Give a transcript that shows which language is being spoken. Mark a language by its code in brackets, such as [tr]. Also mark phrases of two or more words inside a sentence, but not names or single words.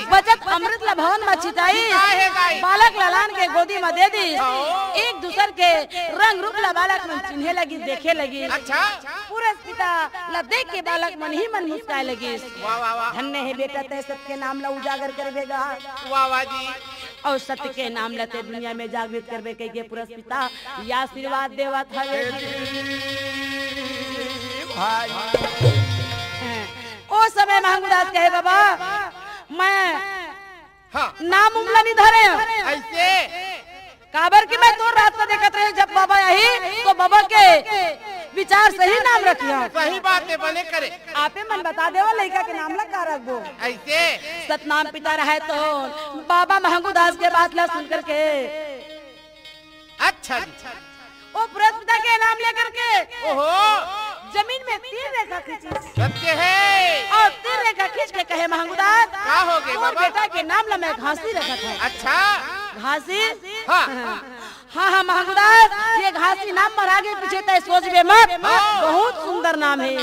[hne] बचत अमृत ला भवन में छिटाई, बालक लालान के गोदी में दे दी। एक दूसर के रंग रूप ला बालक मन चिन्हे लगी, देखे लगी। अच्छा पूरे पिता ला देख के बालक मन ही मन मुस्काए लगी। वाह वाह वाह धन्य है बेटा ते सबके नाम ला उजागर करवेगा, वाह वाह जी। और सत्य के नाम लते दुनिया में जागृत करवे के पुरस पिता या आशीर्वाद देवत हवे। भाई ओ समय महंगूदास कहे बाबा मैं हाँ नाम उमला नहीं धरे ऐसे काबर की मैं तो रास्ता देखत रहे। जब बाबा आई तो बाबा के विचार सही नाम रखिया। सही बात है बने करे आपे मन बता देवा लड़का के नाम ला का रखबो। ऐसे सतनाम पिता रहे तो बाबा महंगूदास के बात ला सुन करके अच्छा जी। ओ पुरस पिता के नाम लेकर के ओहो जमीन में तीर रेखा खींची सत्य है। और तीर रेखा खींच के कहे महंगूदास क्या हो गए और बाबा? बेटा के नाम ला मैं घासी रखा था। अच्छा घासी हाँ हाँ महंगूदास ये घासी नाम पर आगे पीछे तय सोच बे मत, बहुत सुंदर नाम है।